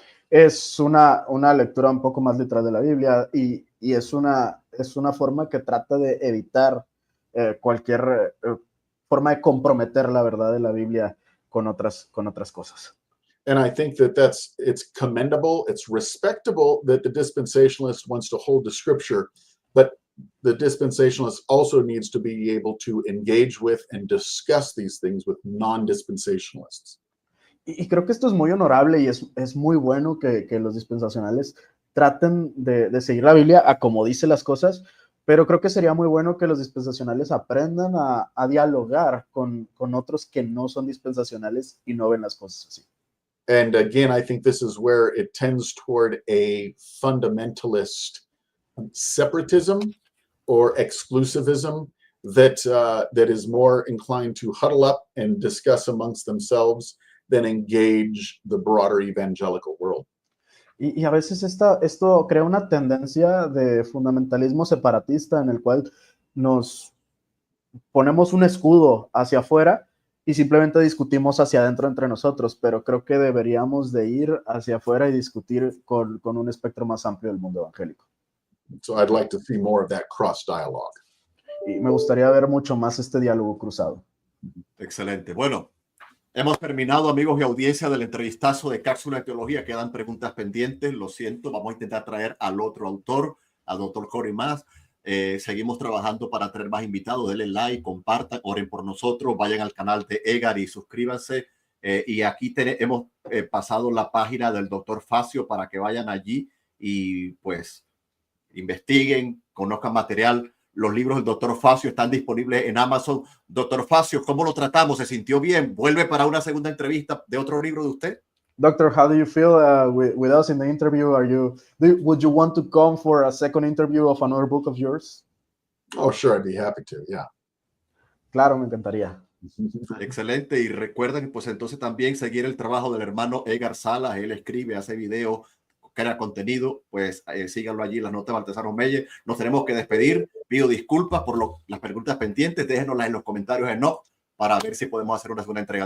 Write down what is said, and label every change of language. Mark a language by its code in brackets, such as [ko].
[es] Es una lectura un poco más literal de la Biblia y es una forma que trata de evitar cualquier forma de comprometer la verdad de la Biblia con otras cosas. [en] And I think it's commendable, it's respectable that the dispensationalist wants to hold to Scripture, but the dispensationalist also needs to be able to engage with and discuss these things with non-dispensationalists. [es] Y creo que esto es muy honorable y es muy bueno que los dispensacionales traten de seguir la Biblia a como dice las cosas, pero creo que sería muy bueno que los dispensacionales aprendan a dialogar con otros que no son dispensacionales y no ven las cosas así. [en] And again, I think this is where it tends toward a fundamentalist separatism or exclusivism that is more inclined to huddle up and discuss amongst themselves than engage the broader evangelical world. [es] Y a veces esto crea una tendencia de fundamentalismo separatista en el cual nos ponemos un escudo hacia afuera y simplemente discutimos hacia adentro entre nosotros, pero creo que deberíamos de ir hacia afuera y discutir con un espectro más amplio del mundo evangélico. [en] So I'd like to see more of that cross dialogue. [es] Y me gustaría ver mucho más este diálogo cruzado. Excelente. Bueno, hemos terminado, amigos y audiencia, del entrevistazo de Cápsula de Teología. Quedan preguntas pendientes, lo siento. Vamos a intentar traer al otro autor, al doctor Corey Maas. Seguimos trabajando para traer más invitados. Denle like, compartan, oren por nosotros, vayan al canal de Egar y suscríbanse. Y aquí hemos pasado la página del doctor Facio para que vayan allí y pues investiguen, conozcan material. Los libros del doctor Facio están disponibles en Amazon. Doctor Facio, ¿cómo lo tratamos? ¿Se sintió bien? ¿Vuelve para una segunda entrevista de otro libro de usted? [en] Doctor, how do you feel with us in the interview? Would you want to come for a second interview of another book of yours? Oh, sure, I'd be happy to, yeah. [es] Claro, me encantaría. Excelente. Y recuerden, pues entonces también seguir el trabajo del hermano Egar Salas. Él escribe, hace videos, crea contenido. Pues síganlo allí, las notas de Baltasar Omeye. Nos tenemos que despedir. Pido disculpas por las preguntas pendientes. Déjenoslas en los comentarios en no, para ver si podemos hacer una segunda entrega.